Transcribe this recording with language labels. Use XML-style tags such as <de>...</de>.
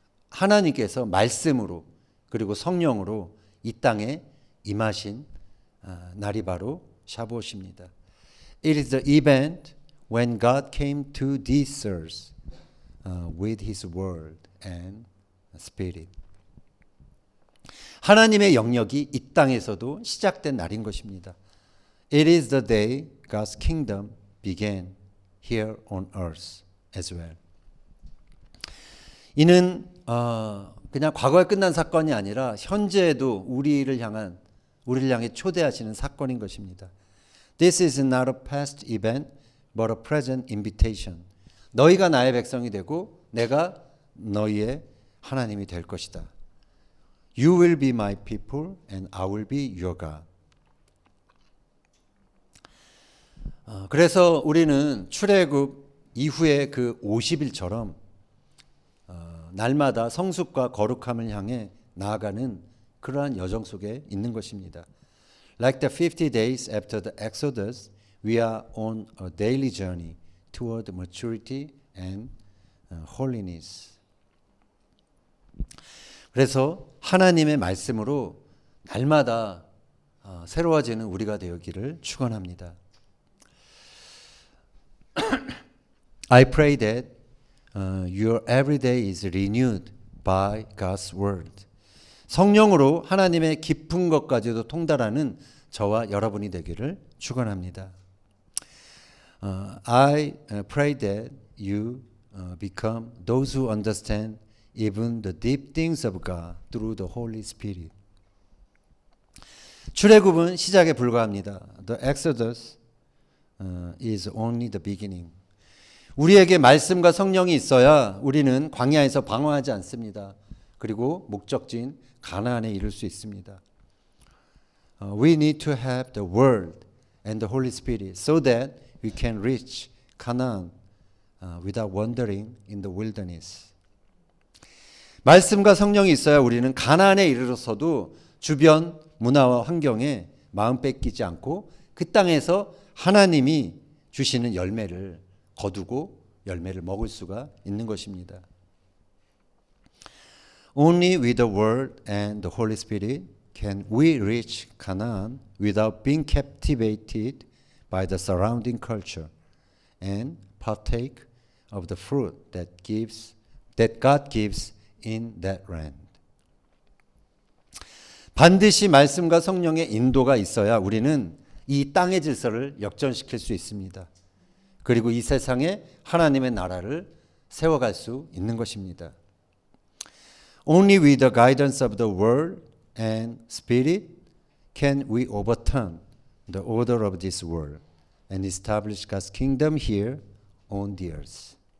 <ko>하나님께서 말씀으로 그리고 성령으로 이 땅에 임하신 날이 바로 샤봇입니다.</ko> <en>It is the event when God came to this earth with His word and spirit.</en> <ko>하나님의 영역이 이 땅에서도 시작된 날인 것입니다.</ko> <en>It is the day God's kingdom began here on earth as well.</en> <ko>이는 그냥 과거에 끝난 사건이 아니라 현재에도 우리를 향해 초대하시는 사건인 것입니다.</ko> <en>This is not a past event, but a present invitation.</en> <ko>너희가 나의 백성이 되고 내가 너희의 하나님이 될 것이다.</ko> <en>You will be my people and I will be your God.</en> <ko>그래서 우리는 출애굽 이후의 그 50일처럼 날마다 성숙과 거룩함을 향해 나아가는 그러한 여정 속에 있는 것입니다.</ko> <en>Like the 50 days after the Exodus, we are on a daily journey toward maturity and holiness.</en> <ko>그래서 하나님의 말씀으로 날마다 새로워지는 우리가 되었기를 축원합니다.</ko> <en>I pray that your every day is renewed by God's word.</en> <ko>성령으로 하나님의 깊은 것까지도 통달하는 저와 여러분이 되기를 축원합니다.</ko> <en>I pray that you become those who understand even the deep things of God through the Holy Spirit.</en> <ko>출애굽은 시작에 불과합니다.</ko> <en>The Exodus is only the beginning.</en> <ko>우리에게 말씀과 성령이 있어야 우리는 광야에서 방황하지 않습니다. 그리고 목적지인 가나안에 이를 수 있습니다.</ko> <en>We need to have the Word and the Holy Spirit so that we can reach Canaan without wandering in the wilderness.</en> <ko>말씀과 성령이 있어야 우리는 가나안에 이르러서도 주변 문화와 환경에 마음 뺏기지 않고 그 땅에서 하나님이 주시는 열매를 거두고 열매를 먹을 수가 있는 것입니다.</ko> <en>Only with the Word and the Holy Spirit can we reach Canaan without being captivated by the surrounding culture and partake of the fruit that God gives in that land.</en> <ko>반드시 말씀과 성령의 인도가 있어야 우리는 이 땅의 질서를 역전시킬 수 있습니다. 그리고 이 세상에 하나님의 나라를 세워갈 수 있는 것입니다.</ko> <en>Only with the guidance of the Word and Spirit can we overturn the order of this world and establish God's kingdom here on the earth.</en>